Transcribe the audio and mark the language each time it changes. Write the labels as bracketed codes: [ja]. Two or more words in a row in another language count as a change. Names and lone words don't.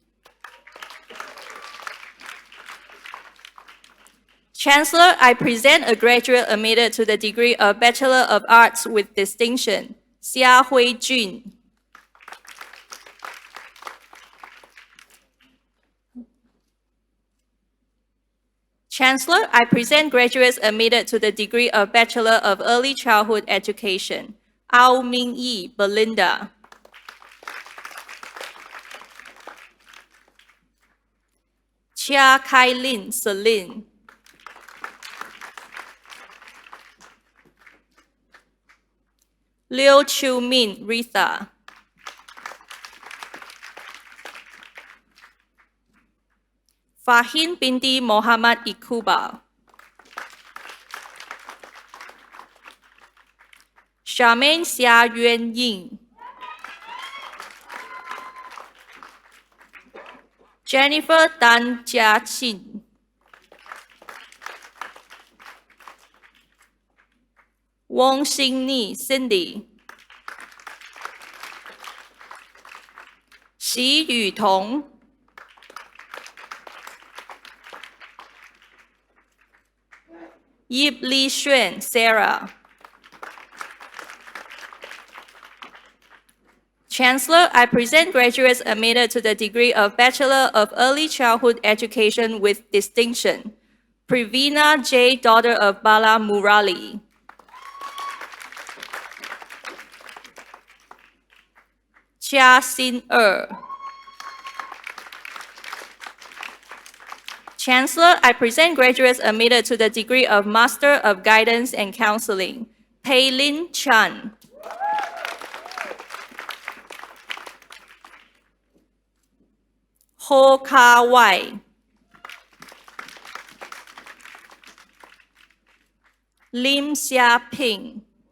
[en] Chancellor, I present a graduate admitted to the degree of Bachelor of Arts with distinction, Xia Hui Jun. Chancellor, I present graduates admitted to the degree of Bachelor of Early Childhood Education, Ao Ming Yi Belinda. Chia Kai Lin Celine. Liu Chu Min Ritha. Fahin Binti Mohammad Iqbal. Charmaine Xia Yuan Ying. Jennifer Dan Jia Qin. Wong Xingni Cindy. Xi Yutong. Yip Li Xuan Sarah. Chancellor, I present graduates admitted to the degree of Bachelor of Early Childhood Education with distinction. Privina J., daughter of Bala Murali. Chia Sin Chancellor, I present graduates admitted to the degree of Master of Guidance and Counseling. Pei Lin Chan. Ho Ka Wai. Lim Xia Ping.